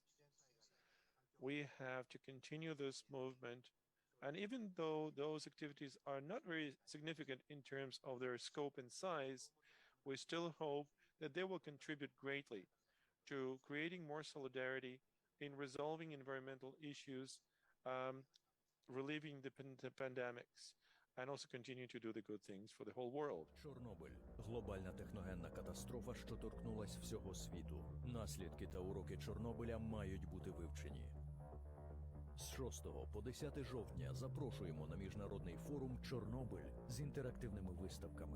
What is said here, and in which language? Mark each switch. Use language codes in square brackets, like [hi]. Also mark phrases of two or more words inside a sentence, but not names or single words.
[en] We have to continue this movement, and even though those activities are not very significant in terms of their scope and size, we still hope that they will contribute greatly to creating more solidarity in resolving environmental issues, relieving the pandemics, and also continue to do the good things for the whole world. [uk] Чорнобиль – глобальна техногенна катастрофа, що торкнулась всього світу. Наслідки та уроки Чорнобиля мають бути вивчені. З 6 по 10 жовтня запрошуємо на міжнародний форум «Чорнобиль» з інтерактивними виставками.